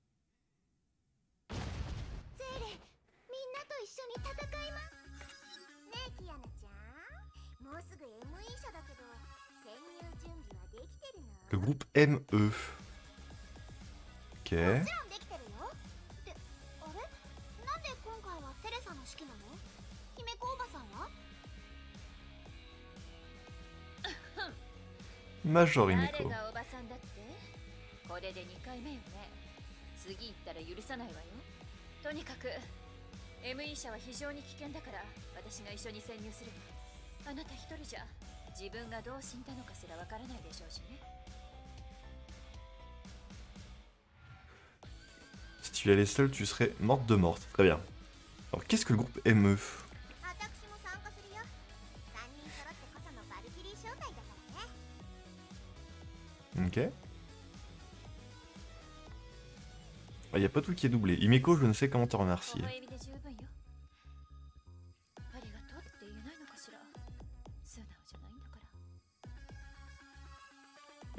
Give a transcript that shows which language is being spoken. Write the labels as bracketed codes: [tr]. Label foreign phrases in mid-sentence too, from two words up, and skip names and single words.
[fr] Le groupe ME. Ok. Major Himeko. [ja] これで2回目よね。次行ったら許さないわよ。とにかく ME 社は非常に危険だから私が一緒に潜入するわ。あなた一人じゃ自分がどう死んだのかすらわからないでしょうしね。 [fr] Si tu y allais seul, tu serais morte de morte. Très bien. Alors qu'est-ce que le groupe ME? Ok. Il n'y a pas tout qui est doublé. Himeko, je ne sais comment te remercier. [ja] 微笑みで十分よ。ありがとうって言えないのかしら。素直じゃないんだから。